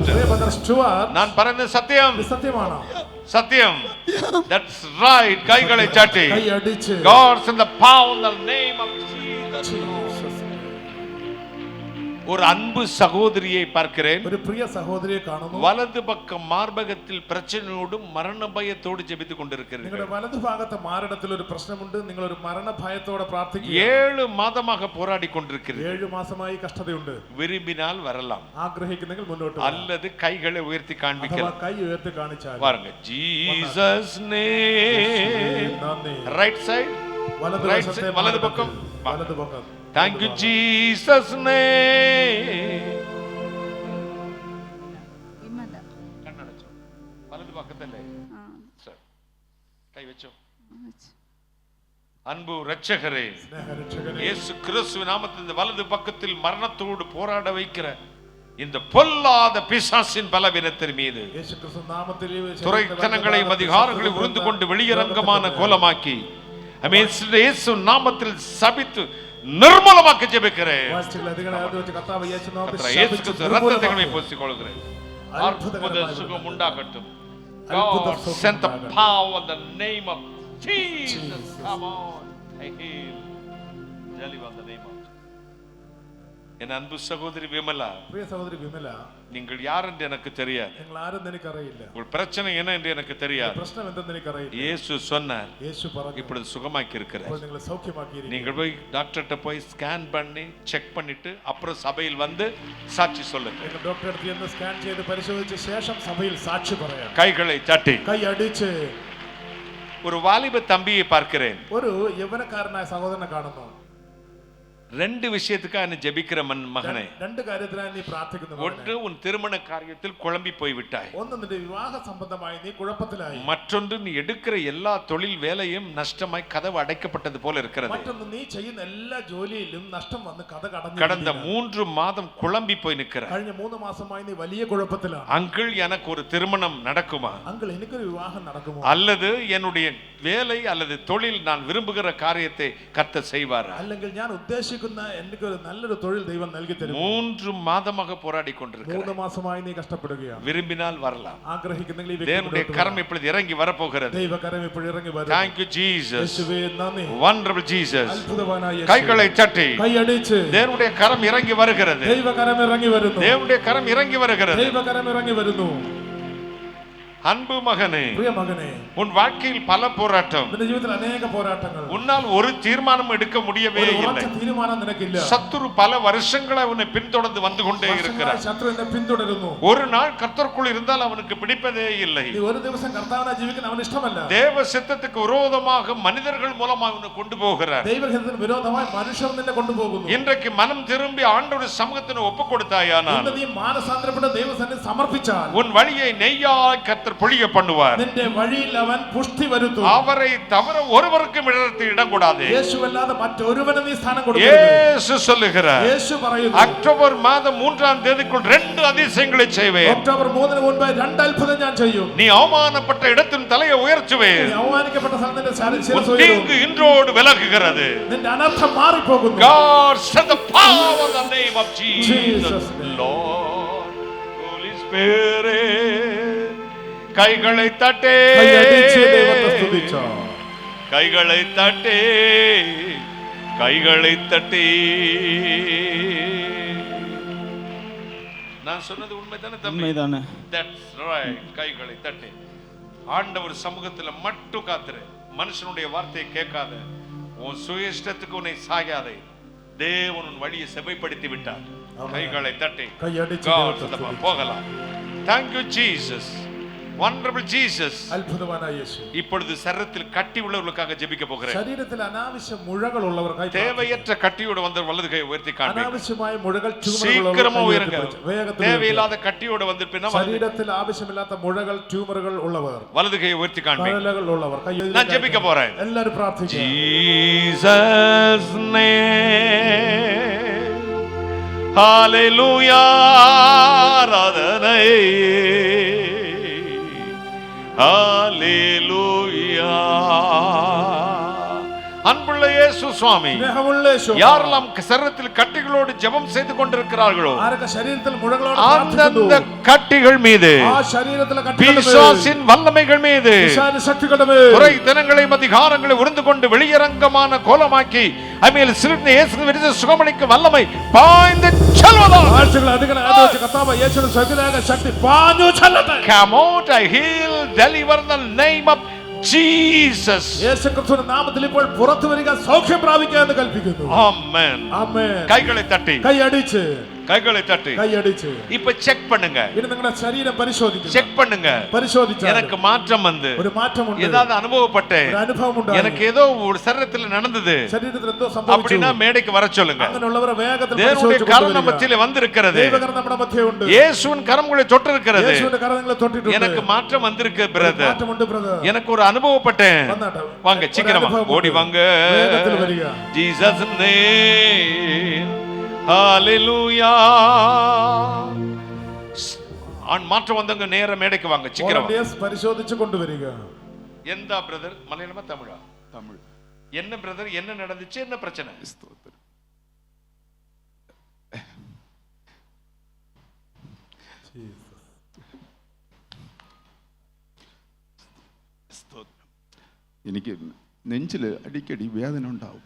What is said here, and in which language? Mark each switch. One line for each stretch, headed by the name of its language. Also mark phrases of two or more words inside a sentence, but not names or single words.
Malayalam: പ്രിയ ബ്രദർ സ്റ്റുവർട്ട്, நான் പറയുന്നത് സത്യം, ഇത് സത്യമാണോ?
Tamil: சத்தியம்.
English: That's right.
Tamil: கைகளை சாட்டி.
Malayalam: കൈ അടിച്ച്
English: God's in the power in the name of Jesus.
Tamil: ஒரு அன்பு சகோதரியை பார்க்கிறேன்.
Malayalam: ഒരു പ്രിയ സഹോദരിയെ കാണുന്നു.
Tamil: வலது பக்கம் மார்பகத்தில் பிரச்சனையோடும் மரண பயத்தோடு ஜெபித்துக் கொண்டிருக்கிறீர்கள்.
Malayalam: നിങ്ങളുടെ വലതുഭാഗത്തെ മാറിടത്തിൽ ഒരു പ്രശ്നമുണ്ട്. നിങ്ങൾ ഒരു മരണഭയത്തോടെ പ്രാർത്ഥിക്കുക.
Tamil: 7 മാதமாக போராடி கொண்டிருக்கிறீர்கள்.
Malayalam: 7 മാസമായി കഷ്ടതയുണ്ട്.
Tamil: விரும்பினால் வரலாம்,
Malayalam: ആഗ്രഹിക്കുന്നെങ്കിൽ മുന്നോട്ട്
Tamil: அல்லது கைகளை உயர்த்தி
Malayalam: അഥവാ
Tamil: காண்பிக்கலாம்.
Malayalam: കൈ ഉയർത്തി കാണിച്ചാൽ
English: பாருங்க, Jesus name.
Malayalam: നന്ദി.
English: right side,
Malayalam: വലതുവശത്തെ
Tamil: வலது பக்கம்.
Malayalam: വലതുപക്കം.
English: Thank you, Jesus name.
Tamil: கண்ணடைச்சோ, வலது பக்கத்திலே சரி, கை வச்சோ. அன்பு இரட்சகரே,
Malayalam: സ്നേഹരക്ഷകനെ,
Tamil: இயேசு கிறிஸ்துவின் நாமத்தில் இந்த வலது பக்கத்தில் மரணத்தோடு போராட வைக்கிற இந்த பொல்லாத பிசாசின் பலவீனத்தின் மீது
Malayalam: യേശുക്രിസ്തു നാമത്തിൽ
Tamil: துரைத்தனங்களையும் அதிகாரங்களையும் உருந்து கொண்டு வெளியரங்கமான கோலமாக்கி இயேசு நாமத்தில் சபித்து நிர்மூலமாக்க ஜெபிக்கிறேன். இயேசு கிறிஸ்து ரத்தத்தை பூசிக்கொள்கிறேன். அற்புத சுகம் உண்டாகட்டும்.
English: God sent the power in the name of Jesus. Come on. I heal. Deliver in the name of Jesus.
Tamil: என் அன்பு சகோதரி விமலா,
Malayalam: പ്രിയ സഹോദരി വിമല,
Tamil: நீங்கள் யார் என்று எனக்கு தெரியாது.
Malayalam: നിങ്ങൾ ആരെന്ന് എനിക്കറിയില്ല.
Tamil: உங்கள் பிரச்சனை என்ன என்று எனக்கு தெரியாது.
Malayalam: പ്രശ്നം എന്തെന്ന് എനിക്കറിയില്ല.
Tamil: இயேசு சொன்னார்,
Malayalam: യേശു പറഞ്ഞു,
Tamil: இப்பொழுது சுகமாக்கி இருக்கிறார்.
Malayalam: ഇപ്പോൾ നിങ്ങളെ സൗഖ്യമാക്കിയിരിക്കുന്നു.
Tamil: நீங்கள் போய் டாக்டர்கிட்ட போய் ஸ்கேன் பண்ணி செக் பண்ணிட்டு அப்புறம் சபையில் வந்து சாட்சி சொல்லுங்க.
Malayalam: നിങ്ങൾ ഡോക്ടറെ അടുത്ത് ചെന്ന് സ്കാൻ ചെയ്ത് പരിശോധിച്ച ശേഷം സഭയിൽ സാക്ഷി പറയാം.
Tamil: கைகளை தட்டி.
Malayalam: കൈ അടിച്ച്
Tamil: ஒரு வாலிப தம்பியை பார்க்கிறேன்.
Malayalam: ഒരു യൗവനക്കാരനായ സഹോദരനെ കാണുന്നു.
Tamil: 2 விஷயத்துக்காக என்ன ஜெபிக்கிற மகனே.
Malayalam: 2 കാര്യത്തിനായി നീ പ്രാർത്ഥിക്കുന്നു.
Tamil: ஒன்று, உன் திருமண காரியத்தில் குழம்பி போய் விட்டாய்.
Malayalam: ഒന്ന്, നിന്റെ വിവാഹ സംബന്ധമായി നീ കുഴപ്പത്തിലായി.
Tamil: மற்றொன்று, நீ எடுக்கிற எல்லா தொழில் வேலையும் நஷ்டமாய் கதவு அடைக்கப்பட்டது போல இருக்கிறது.
Malayalam: മറ്റൊന്ന്, നീ ചെയ്യുന്ന എല്ലാ ജോലിയിലും നഷ്ടം വന്ന് കഥ കടന്നു.
Tamil: கடந்த 3 மாதம் குழம்பி போய் நிற்கிறாய்.
Malayalam: കഴിഞ്ഞ 3 മാസമായി നീ വലിയ കുഴപ്പത്തിലാണ്.
Tamil: அங்கிள், எனக்கு ஒரு திருமணம் நடக்குமா?
Malayalam: അങ്കിൾ, എനിക്കൊരു വിവാഹം നടക്കുമോ?
Tamil: அல்லது என்னுடைய வேலை அல்லது தொழில் நான் விரும்புகிற காரியத்தை கர்த்தர் செய்வாரா?
Malayalam: അല്ലെങ്കിൽ ഞാൻ ഉദ്ദേശിക്കുന്ന എനിക്കൊരു നല്ലൊരു തൊഴിൽ ദൈവം നൽകി തരും.
Tamil: 3 மாதமாக போராடி கொண்டிருக்கிறாய்.
Malayalam: 3 മാസമായി നീ കഷ്ടപ്പെടുകയാണ്.
Tamil: விரும்பினால் வரலாம்.
Malayalam: ആഗ്രഹിക്കുന്നെങ്കിൽ ഈ
Tamil: தேவனுடைய கரம் இப்பொழுது இறங்கி வரப்போகிறது.
Malayalam: ദൈവകരം ഇപ്പോൾ ഇറങ്ങി വരും.
English: Thank you Jesus.
Malayalam: യേശുവേ നന്ദി.
English: Wonderful Jesus.
Malayalam: അത്ഭുതവാനായ യേശു.
Tamil: கைகளை தட்டி.
Malayalam: കൈ അടിച്ച്
Tamil: தேவனுடைய கரம் இறங்கி வருகிறது.
Malayalam: ദൈവകരം ഇറങ്ങി വരുന്നു.
Tamil: தேவனுடைய கரம் இறங்கி வருகிறது.
Malayalam: ദൈവകരം ഇറങ്ങി വരുന്നു.
Tamil: அன்பு மகனே,
Malayalam: പ്രിയ മകനെ,
Tamil: உன் வாழ்க்கையில் பல போராட்டம்.
Malayalam: നിന്റെ ജീവിതത്തിൽ അനേക പോരാട്ടങ്ങൾ.
Tamil: உன்னால் ஒரு தீர்மானம் எடுக்க முடியவே
Malayalam: ഒരു
Tamil: இல்லை.
Malayalam: ഉറച്ച തീരുമാനം നിനക്കില്ല.
Tamil: சத்துரு பல வருஷங்களாய் உன்னை பின்தொடர்ந்து வந்து கொண்டே இருக்கிறார்.
Malayalam: ശത്രു എന്നെ പിന്തുടരുന്നു.
Tamil: ஒரு நாள் கர்த்தருக்குள் இருந்தால் அவனுக்கு பிடிப்பதே இல்லை.
Malayalam: നീ ഒരു ദിവസം കർത്താവിനെ ജീവിക്കാൻ അവന് ഇഷ്ടമല്ല.
Tamil: தேவ சித்தத்துக்கு விரோதமாக மனிதர்கள் மூலமாக உன்னை கொண்டு போகிறார்.
Malayalam: ദൈവഹിതത്തിന് വിരോധമായി മനുഷ്യർ നിന്നെ കൊണ്ടുപോകുന്നു.
Tamil: இன்றைக்கு மனம் திரும்பி ஆண்டவருடைய சமூகத்திற்கு ஒப்பு கொடுத்தாயானால்,
Malayalam: ഇന്ന് നീ മാനസാന്തരപ്പെട്ട് ദൈവസന്നിധിയിൽ സമർപ്പിച്ചാൽ,
Tamil: உன் வழியை நெய்யாய் கர்த்தர் கர்த்தர் பொழிய பண்ணுவார்.
Malayalam: നിന്റെ വഴിയിൽ അവൻ പുഷ്ടി വരുത്തും.
Tamil: அவரை தவிர ஒருவருக்கும் இடத்தில் இடம் கூடாது.
Malayalam: യേശുവല്ലാതെ മറ്റൊരുവനും നീ സ്ഥാനം കൊടുക്കരുത്.
Tamil: இயேசு சொல்லுகிறார்,
Malayalam: യേശു പറയുന്നു,
Tamil: அக்டோபர் மாதம் 3ஆம் தேதிக்குள் 2 அதிசயங்களை செய்வேன்.
Malayalam: ഒക്ടോബർ 3-ന് മുൻപ് 2 അത്ഭുതം ഞാൻ ചെയ്യും.
Tamil: நீ அவமானப்பட்ட இடத்தின் தலையை உயர்த்துவேன்.
Malayalam: നീ അവമാനിക്കപ്പെട്ട സ്ഥലത്തിന്റെ ശിരസ്
Tamil: உன்
Malayalam: ഉയരും.
Tamil: தீங்கு இன்றோடு விலகுகிறது.
Malayalam: നിന്റെ അനർത്ഥം മാറിപ്പോകുന്നു.
English: God send the power of the name of Jesus. Jesus name. Lord, Holy Spirit,
Tamil: கைகளை தட்டே,
Malayalam: കൈയടിച്ച് ദൈവത്തെ സ്തുതിച്ചോ.
Tamil: கைகளை தட்டே, கைகளை தட்டி. நான் சொன்னது உண்மைதானே தம்பி? உண்மைதானே.
English: That's right.
Tamil: கைகளை தட்டி. ஆண்டவர் சமூகத்துல மட்டும் காத்துரு. மனுஷனுடைய வார்த்தையை கேட்காத. உன் சுயஷ்டத்துக்கு உன்னை சாயாதே. தேவன் உன் வழியை செவைப்படுத்தி விட்டார். கைகளை தட்டி
Malayalam: കൈയടിച്ച്
English: God
Malayalam: ദൈവത്തെ സ്തുതിച്ചോ.
Tamil: போகலாம்.
English: Thank you Jesus. Wonderful Jesus.
Malayalam: അത്ഭുതവാനായ യേശു.
Tamil: இப்பொழுது சரீரத்தில் கட்டி உள்ளவர்களுக்காக ஜெபிக்க போகிறேன்.
Malayalam: ശരീരത്തിൽ അനാവശ്യ മുഴകൾ ഉള്ളവർക്കായി
Tamil: தேவையற்ற கட்டியோடு வந்து வலது கை உயர்த்தி காண்பீங்க.
Malayalam: അനാവശ്യമായ മുഴകൾ
Tamil: சீக்கிரமா உயருங்க.
Malayalam: വേഗത്തിൽ
Tamil: தேவையில்லாத கட்டியோடு வந்திருப்பீனா
Malayalam: ശരീരത്തിൽ ആവശ്യമില്ലാത്ത മുഴകൾ ട്യൂമറുകൾ ഉള്ളവർ
Tamil: வலது கை உயர்த்தி காண்பீங்க.
Malayalam: കഴലുകൾ ഉള്ളവർ
Tamil: நான் ஜெபிக்க போறேன்.
Malayalam: എല്ലാവരും പ്രാർത്ഥിക്കുക.
English: Jesus name. Hallelujah. ஆராதனை. Hallelujah.
Tamil: அன்புள்ள இயேசு சுவாமி,
Malayalam: സ്നേഹമുള്ള യേശു,
Tamil: யாரெல்லாம் சரீரத்தில் கட்டிகளோடு ஜெபம் செய்து கொண்டிருக்கிறார்களோ
Malayalam: ആരൊക്കെ ശരീരത്തിൽ മുഴകളോട്
Tamil: அந்தந்த
Malayalam: പ്രാർത്ഥിക്കുന്നു,
Tamil: கட்டிகள் மீது,
Malayalam: ആ ശരീരത്തിലെ കട്ടികളുടെ മേൽ,
Tamil: பிசாசின் வல்லமைகள் மீது,
Malayalam: പിശാച് ശക്തികളുടെ മേൽ,
Tamil: துரைத்தனங்களையும் அதிகாரங்களை உருந்து கொண்டு வெளியரங்கமான கோலமாக்கி அமேல் சிறுத்தை இயேசு விருது சுகமளிக்கும் வல்லமை பாய்ந்து செல்வதாக.
Malayalam: ആഴ്ചകൾ അധികം ആദ്യം കർത്താവ് യേശുവിന്റെ ശക്തിയായ ശക്തി പാഞ്ഞു ചെല്ലട്ടെ.
English: Come out, I heal, deliver in the name of Jesus.
Malayalam: യേശുക്രിസ്തുവിന്റെ നാമത്തിൽ ഇപ്പോൾ പുറത്തു വരിക, സൗഖ്യം പ്രാപിക്കുക എന്ന് കൽപ്പിക്കുന്നു.
English: Amen.
Malayalam: ആമേൻ.
Tamil: கைகளை தட்டி,
Malayalam: കൈയടിച്ച്
Tamil: கைகளை தட்டி.
Malayalam: കൈയടിച്ച്
Tamil: இப்ப செக் பண்ணுங்க,
Malayalam: ഇനി നിങ്ങളുടെ ശരീരം പരിശോധിക്കുക.
Tamil: செக் பண்ணுங்க.
Malayalam: പരിശോധിച്ചാൽ
Tamil: எனக்கு மாற்றம் வந்து
Malayalam: ഒരു മാറ്റമുണ്ട്,
Tamil: ஏதாவது அனுபவப்பட்டேன்,
Malayalam: ഒരു അനുഭവം ഉണ്ടായി,
Tamil: எனக்கு ஏதோ ஒரு சரீரத்தில் நடந்தது
Malayalam: ശരീരത്തിൽ എന്തോ സംഭവിച്ചു,
Tamil: அப்படின்னா மேடைக்கு வர சொல்லுங்க.
Malayalam: അങ്ങനെയുള്ളവരെ വേഗത്തിൽ
Tamil: தேவனுடைய
Malayalam: പരിശോധിച്ച്
Tamil: கரம் நம்ம
Malayalam: കൊണ്ടുവരിക.
Tamil: மத்தியிலே வந்திருக்கிறது.
Malayalam: ദൈവകരം നമ്മുടെ മധ്യയുണ്ട്.
Tamil: இயேசுவின் கரம் உங்களை தொட்டு இருக்கிறது.
Malayalam: യേശുവിന്റെ കരം നിങ്ങളെ തൊട്ടിട്ടുണ്ട്.
Tamil: எனக்கு மாற்றம் வந்திருக்கு
Malayalam: ഒരു
Tamil: பிரதர்.
Malayalam: മാറ്റമുണ്ട് ബ്രദർ.
Tamil: எனக்கு ஒரு அனுபவப்பட்டேன்.
Malayalam: വന്നാട്ടെ.
Tamil: வாங்க
Malayalam: ഒരു
Tamil: சீக்கிரமா
Malayalam: അനുഭവമുണ്ട്.
Tamil: ஓடி வாங்க.
Malayalam: വേഗത്തിൽ വരിക.
English: Jesus name. Hallelujah.
Tamil: மாற்றம் வந்தவங்க நேர மேடைக்கு வாங்க சீக்கிரம்.
Malayalam: Volunteers പരിശോധിച്ച് കൊണ്ടുവരിക.
Tamil: எந்த பிரதர்? மலையாளமா தமிழா? தமிழ். என்ன பிரதர், என்ன நடந்துச்சு, என்ன பிரச்சனை?
Malayalam: എനിക്ക് നെഞ്ചിൽ അടിക്കടി വേദന ഉണ്ടാവും.